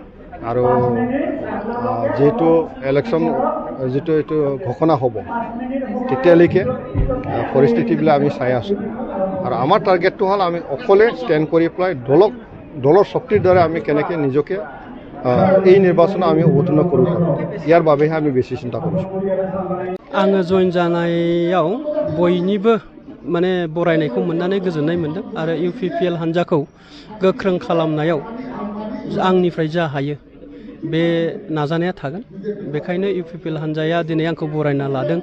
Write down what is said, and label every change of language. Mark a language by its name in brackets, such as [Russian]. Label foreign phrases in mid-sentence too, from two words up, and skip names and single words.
[Assamese] আৰু যিহেতু ইলেকশ্যন এইটো ঘোষণা হ'ব, তেতিয়ালৈকে পৰিস্থিতিবিলাক আমি চাই আছোঁ। আৰু আমাৰ টাৰ্গেটটো হ'ল আমি অকলে ষ্টেণ্ড কৰি পেলাই দলৰ শক্তিৰ দ্বাৰা আমি কেনেকৈ নিজকে এই নিৰ্বাচনত আমি অৱতীৰ্ণ কৰিব পাৰোঁ, ইয়াৰ বাবেহে আমি বেছি চিন্তা কৰিছোঁ। [Bodo] आङो जइन जानायाव बयनिबो माने बरायनायखौ मोननानै गोजोननाय मोन्दों आरो इउपिपिएल हान्जाखौ गोख्रों खालामनायाव आंनिफ्राय जा हायो बे नाजानाया थागोन। बेखायनो इउपिपिएल हान्जाया दिनै आंखौ बरायना लादों।